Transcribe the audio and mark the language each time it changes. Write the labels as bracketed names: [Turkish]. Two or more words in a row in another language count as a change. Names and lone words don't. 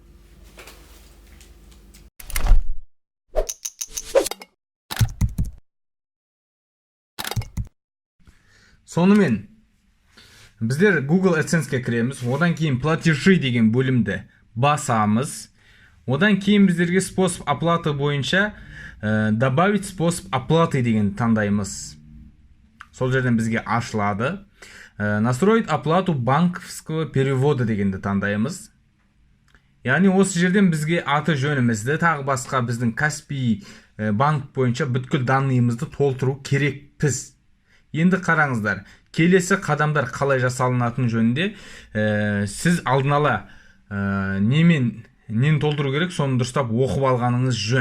[Kazakh] Сонымен, біздер Google AdSense-ке кіреміз, одан кейін платежи деген бөлімді басамыз. Одан кейін біздерге [Russian] способ оплаты [Kazakh] бойынша [Russian] добавить способ оплаты [Kazakh] деген таңдаймыз. Сол жерден бізге ашылады. [Russian] Настроить оплату банковского перевода [Kazakh] дегенді таңдаймыз. Яғни осы жерден бізге аты жөнімізді, тағы басқа біздің Каспий банк бойынша бүткіл данныйымызды толтыру керекпіз. Енді қараңыздар, келесі қадамдар қалай жасалынатын жөнінде сіз алдын ала нені толтыру керек, соны дұрыстап оқып алғаныңыз жөн.